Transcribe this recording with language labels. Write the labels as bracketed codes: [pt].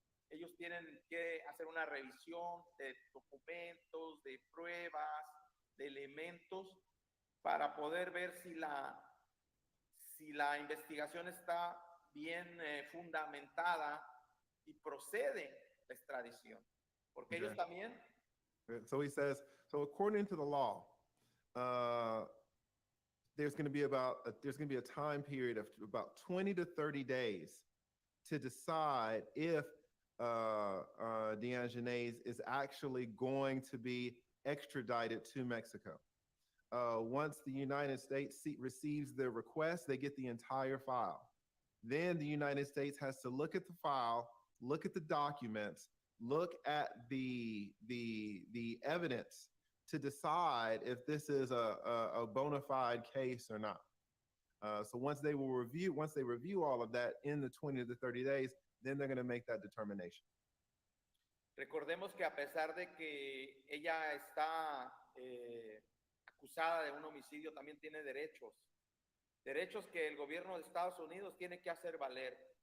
[es] Ellos tienen que hacer una revisión de documentos, de pruebas, de elementos, para poder ver si la investigación está bien fundamentada y procede la extradición. Porque ellos también. [en] So he says, so according to the law, there's going to be a time period of about 20 to 30 days to decide if Daejhanae is actually going to be extradited to Mexico. Once the United States receives their request, they get the entire file. Then the United States has to look at the file, look at the documents, look at the evidence to decide if this is a bona fide case or not. So once they review all of that in the 20 to 30 days, then they're going to make that determination. [es] Recordemos que a pesar de que ella está acusada de un homicidio, también tiene derechos que el gobierno de Estados Unidos tiene que hacer valer.